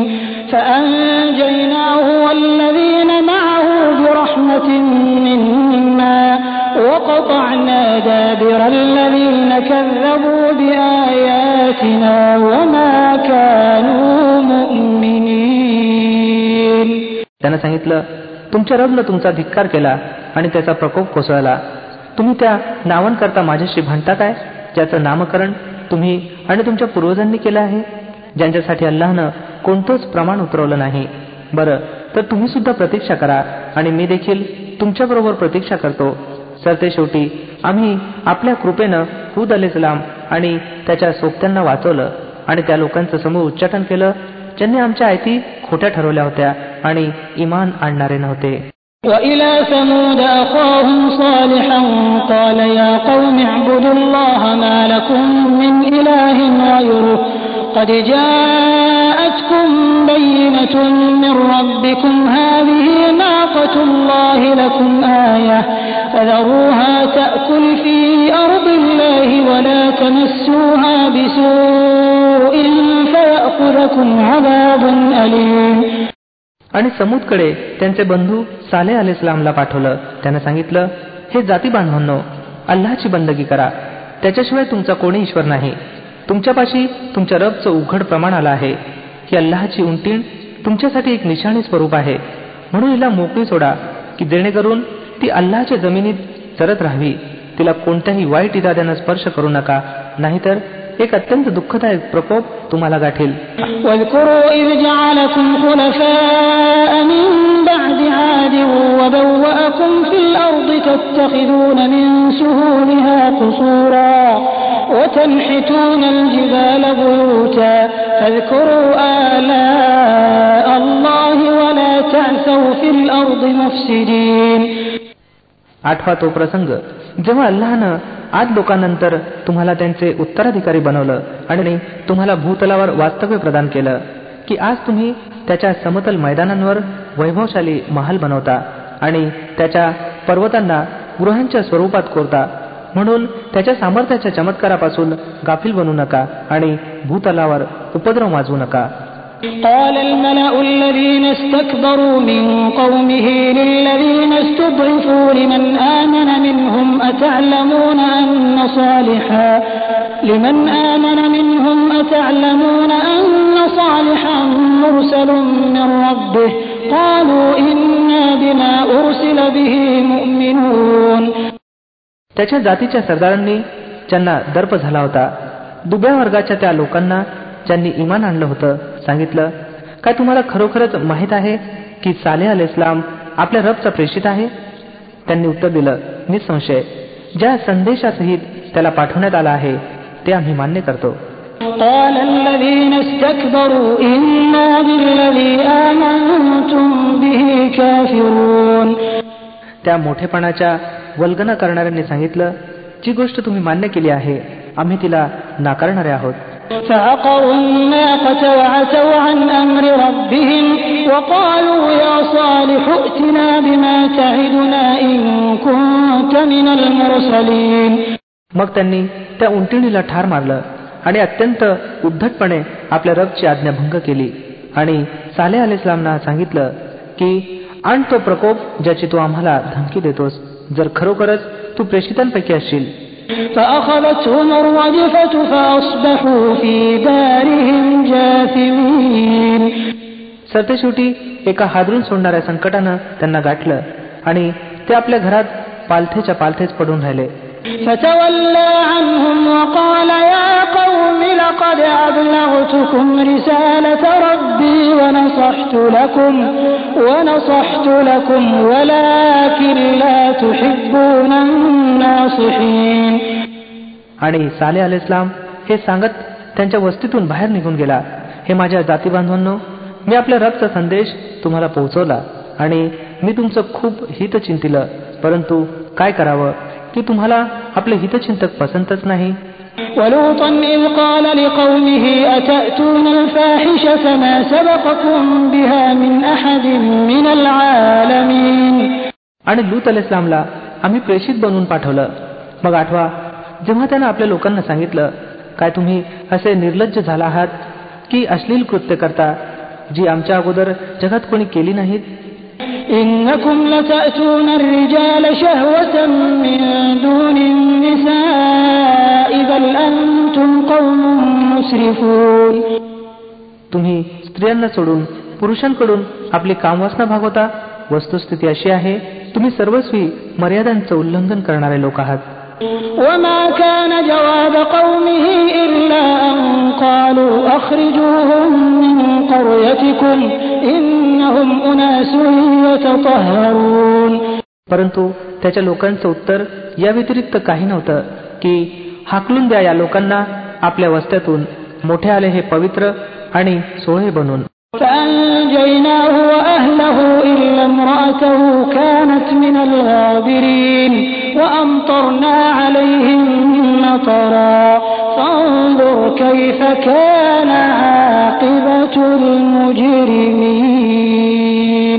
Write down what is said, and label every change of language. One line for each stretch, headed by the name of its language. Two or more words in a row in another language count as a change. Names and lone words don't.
Arabic: فأنجيناه والذين معه برحمة منا وقطعنا دابر الذين كذبوا بآياتنا وما كانوا مؤمنين.
Marathi: त्यानं सांगितलं, तुमच्या रबनं तुमचा धिक्कार केला आणि त्याचा प्रकोप कोसळला. तुम्ही त्या नावांकरता माझ्याशी भांडता काय, ज्याचं नामकरण तुम्ही आणि तुमच्या पूर्वजांनी केलं आहे, ज्यांच्यासाठी अल्लाहनं कोणतंच प्रमाण उतरवलं नाही. बरं, तर तुम्ही सुद्धा प्रतीक्षा करा आणि मी देखील तुमच्याबरोबर प्रतीक्षा करतो. सरतेशेवटी आम्ही आपल्या कृपेनं हूद अलैहिस्सलाम आणि त्याच्या सोबत्यांना वाचवलं आणि त्या लोकांचं समूळ उच्चाटन केलं ज्यांनी आमच्या आयती खोट्या ठरवल्या होत्या आणि इमान आणणारे नव्हते.
Arabic: وإلى ثمود أخاهم صالحا قال يا قوم اعبدوا الله ما لكم من إله غيره قد جاءتكم بينة من ربكم هذه ناقة الله لكم آية فذروها تأكل في أرض الله ولا تمسوها بسوء فيأخذكم عذاب أليم.
Marathi: आणि समूदकडे त्यांचे बंधू सालेह अलैहिस्सलामला पाठवलं. त्यानं सांगितलं, हे जाती बांधवांनो, अल्लाहची बंदगी करा, त्याच्याशिवाय तुमचा कोणी ईश्वर नाही. तुमच्यापाशी तुमच्या रबचं उघड प्रमाण आलं आहे की अल्लाहची उंटीण तुमच्यासाठी एक निशाणी स्वरूप आहे, म्हणून हिला मोकळी सोडा की जेणेकरून ती अल्लाहच्या जमिनीत चरत राहावी. तिला कोणत्याही वाईट इराद्यानं स्पर्श करू नका, नाहीतर एक अत्यंत दुःखदायक प्रकोप तुम्हाला गाठेल.
Arabic: واذكروا إذ جعلكم خلفاء من بعد عاد وبوأكم في الأرض تتخذون من سهولها قصورا وتنحتون الجبال بيوتا فاذكروا آلاء الله ولا تعثوا في الأرض مفسدين.
Marathi: आठवा तो प्रसंग जेव्हा अल्लाहनं आज लोकांनंतर तुम्हाला त्यांचे उत्तराधिकारी बनवलं आणि तुम्हाला भूतलावर वास्तव्य प्रदान केलं की आज तुम्ही त्याच्या समतल मैदानांवर वैभवशाली महाल बनवता आणि त्याच्या पर्वतांना गृहांच्या स्वरूपात कोरता. म्हणून त्याच्या सामर्थ्याच्या चमत्कारापासून गाफील बनू नका आणि भूतलावर उपद्रव माजवू नका.
Arabic: قال الملأ الذين استكبروا من قومه للذين استضعفوا لمن آمن منهم أتعلمون أن صالحا مرسل من ربه قالوا إنا بما أرسل به مؤمنون.
Marathi: त्याच्या जातीच्या सरदारांनी ज्यांना दर्प झाला होता, दुब्या वर्गाच्या त्या लोकांना ज्यांनी इमान आणलं होतं, सांगितलं, काय तुम्हाला खरोखरच माहीत आहे की सालेह अलैहिस्सलाम आपल्या रबचा प्रेषित आहे? त्यांनी उत्तर दिलं, निसंशय ज्या संदेशासहित त्याला पाठवण्यात आला आहे ते आम्ही मान्य करतो.
Arabic: قال الذين استكبروا إنا بالذي آمنتم به كافرون.
Marathi: त्या मोठेपणाच्या वल्गना करणाऱ्यांनी सांगितलं, जी गोष्ट तुम्ही मान्य केली आहे आम्ही तिला नाकारणारे आहोत.
Arabic: فعقروا الناقة وعتوا عن أمر ربهم وقالوا يا صالح ائتنا بما تعدنا إن كنت من المرسلين.
Marathi: मग त्यांनी त्या उंटिणीला ठार मारलं आणि अत्यंत उद्धटपणे आपल्या रबची आज्ञाभंग केली आणि सालेह अलैहिस्सलामना सांगितलं की आण तो प्रकोप ज्याची तू आम्हाला धमकी देतोस, जर खरोखरच तू प्रेषितांपैकी असशील.
Arabic: فأخذتهم الرجفة فأصبحوا في دارهم جاثمين.
Marathi: सरतेशेवटी एका हादरून सोडणाऱ्या संकटानं त्यांना गाठलं आणि ते आपल्या घरात पालथेच्या पालथेच पडून राहिले.
Arabic: فتولى عنهم وقال يا قوم لقد أبلغتكم رسالة ربي ونصحت لكم ولكن لا تحبون الناصحين.
Marathi: आणि सालेह अलैहिस्सलाम हे सांगत त्यांच्या वस्तीतून बाहेर निघून गेला, हे माझ्या जाती बांधवांनो, मी आपल्या रबचा संदेश तुम्हाला पोहोचवला आणि मी तुमचं खूप हित चिंतिलं, परंतु काय करावं की तुम्हाला आपले हितचिंतक पसंतच नाही.
Arabic: ولوطا إذ قال لقومه أتأتون الفاحشة ما سبقكم بها من أحد من العالمين.
Marathi: आणि लूत अलैहिस्सलामला आम्ही प्रेषित बनवून पाठवलं. मग आठवा, जेव्हा त्यानं आपल्या लोकांना सांगितलं, काय तुम्ही असे निर्लज्ज झाला आहात की अश्लील कृत्य करता जी आमच्या अगोदर जगात कोणी केली नाहीत.
Arabic: إنكم لتأتون الرجال شهوة من دون النساء بل أنتم قوم مسرفون.
Marathi: तुम्ही स्त्रियांना सोडून पुरुषांकडून आपली कामवासना भागवता. वस्तुस्थिती अशी आहे, तुम्ही सर्वस्वी मर्यादांचं उल्लंघन करणारे लोक आहात.
Arabic: وما كان جواب قومه إلا أن قالوا أخرجوهم من قريتكم إنهم أناس يتطهرون.
Marathi: परंतु त्याच्या लोकांचं उत्तर या व्यतिरिक्त काही नव्हतं की हाकलून द्या या लोकांना आपल्या वस्त्यातून, मोठे आले हे पवित्र आणि सोहळे बनून.
Arabic: فأنجيناه وأهله إلا امرأته كانت من الغابرين وأمطرنا عليهم مطرا فانظر كيف كان عاقبة المجرمين.